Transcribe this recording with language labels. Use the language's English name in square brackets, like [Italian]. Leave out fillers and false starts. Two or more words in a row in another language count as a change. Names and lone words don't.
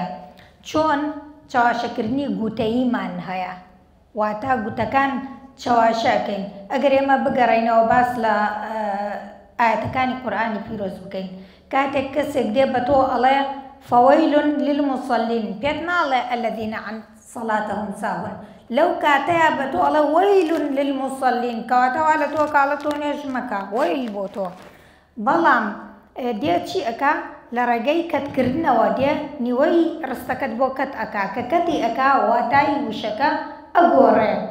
[Central Kurdish] چۆن چاواشەکردنی گوتەییمان هەیە، واتە گوتەکان چاواشەکەین. ئەگەر ئێمە بگەڕێنەوە باس لە ئاەتەکانی قورئانی پیرۆز بکەین، کاتێک کەسێک دێ بە تۆ ئەڵێ [Arabic] فەوەیلٌ للموصەلین، [Central Kurdish] پێت ناڵێ [Arabic] الذین عن صلاتهم ساهون، [Central Kurdish] لەو کاتەیە بە تۆ ئەڵێ [Arabic] وەیلٌ للموصەلین، [Central Kurdish] کەواتەوا لە تۆ کاڵە تۆ نوێژ مەکە، وەیل بۆ تۆ. بەڵام دێ چی ئەکا لە ڕێگەی کەتکردنەوە دێ نیوەی ڕستەکەت بۆ کەت ئەکا کە کەتی ئەکا واتای وشەکە ئەگۆڕێ.